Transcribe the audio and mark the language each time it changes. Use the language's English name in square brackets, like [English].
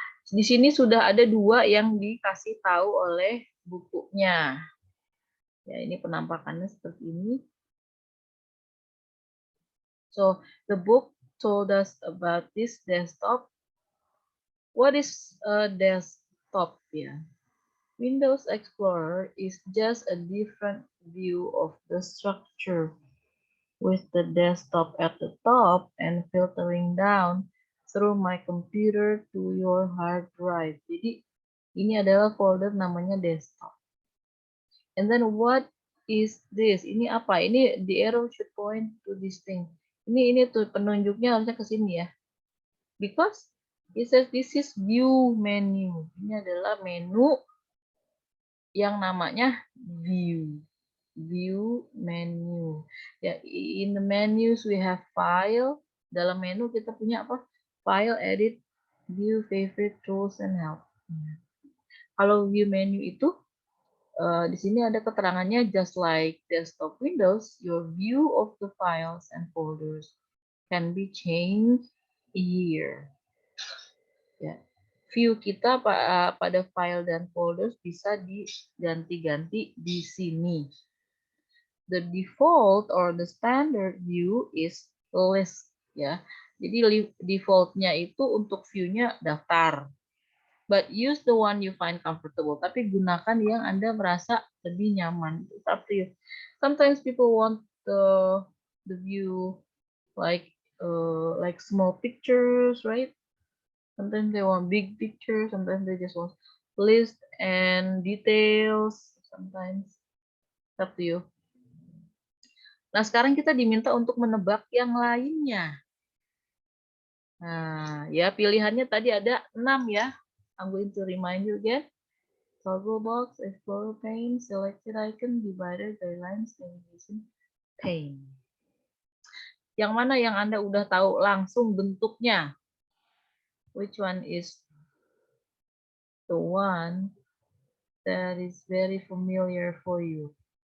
[Indonesian] Di sini sudah ada 2 yang dikasih tahu oleh bukunya. Ya, ini penampakannya seperti ini. [English] So the book told us about this desktop. What is a desktop? Yeah. Windows Explorer is just a different view of the structure with the desktop at the top and filtering down through my computer to your hard drive. [Indonesian] Jadi ini adalah folder namanya desktop. [English] And then what is this? [Indonesian] Ini apa? [English] Ini the arrow should point to this thing. [Indonesian] Ini tuh penunjuknya harusnya ke sini ya. [English] Because it says this is view menu. [Indonesian] Ini adalah menu yang namanya view. [English] View menu. Ya, in the menus we have file. [Indonesian] Dalam menu kita punya apa? [English] File, edit, view, favorite, tools, and help. [Indonesian] Kalau view menu itu di sini ada keterangannya, [English] just like desktop Windows, your view of the files and folders can be changed here. Ya. [Indonesian] view kita pada file dan folders bisa diganti-ganti di sini. [English] The default or the standard view is list, ya. [Indonesian] Jadi defaultnya itu untuk view-nya daftar. [English] But use the one you find comfortable. [Indonesian] Tapi gunakan yang Anda merasa lebih nyaman. [English] It's up to you. Sometimes people want the view like small pictures, right? Sometimes they want big pictures. Sometimes they just want list and details. Sometimes it's up to you. [Indonesian] Nah, sekarang kita diminta untuk menebak yang lainnya. Nah, ya pilihannya tadi ada 6 ya. [English] I'm going to remind you again. Toggle box, Explorer pane, selected icon, divider, guidelines, navigation pane. [Indonesian] Yang mana yang Anda udah tahu langsung bentuknya? [English] Which one is the one that is very familiar for you?